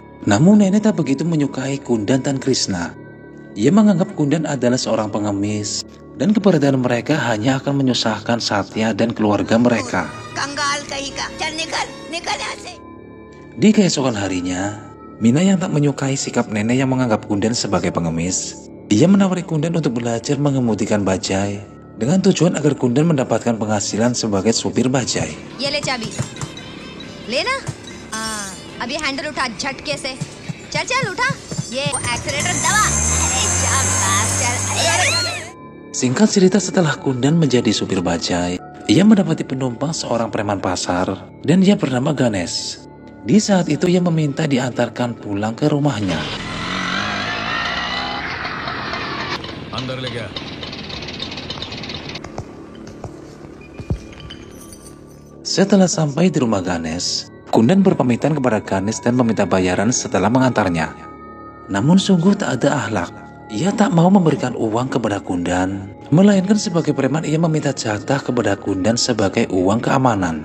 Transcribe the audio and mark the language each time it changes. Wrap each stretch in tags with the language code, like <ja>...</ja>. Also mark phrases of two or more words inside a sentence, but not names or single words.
<id>Namun nenek tak begitu menyukai Kundan dan Krishna. Ia menganggap Kundan adalah seorang pengemis dan keberadaan mereka hanya akan menyusahkan Satya dan keluarga mereka. Di keesokan harinya, Mina yang tak menyukai sikap nenek yang menganggap Kundan sebagai pengemis, ia menawari Kundan untuk belajar mengemudikan bajai dengan tujuan agar Kundan mendapatkan penghasilan sebagai supir bajai.</id> <hi>ये ले चाबी लेना अब ये हैंडल उठा झटके से चल चल उठा ये एक्सीलेटर दबा अरे शाबाश चल अरे</hi> <id>Singkat cerita, setelah Kundan menjadi supir bajai, ia mendapati penumpang seorang preman pasar dan ia bernama Ganesh. Di saat itu ia meminta diantarkan pulang ke rumahnya.</id> <hi>अंदर ले गया</hi> <id>Setelah sampai di rumah Ganesh, Kundan berpamitan kepada Ganesh dan meminta bayaran setelah mengantarnya. Namun sungguh tak ada akhlak. Ia tak mau memberikan uang kepada Kundan, melainkan sebagai preman ia meminta jatah kepada Kundan sebagai uang keamanan.</id>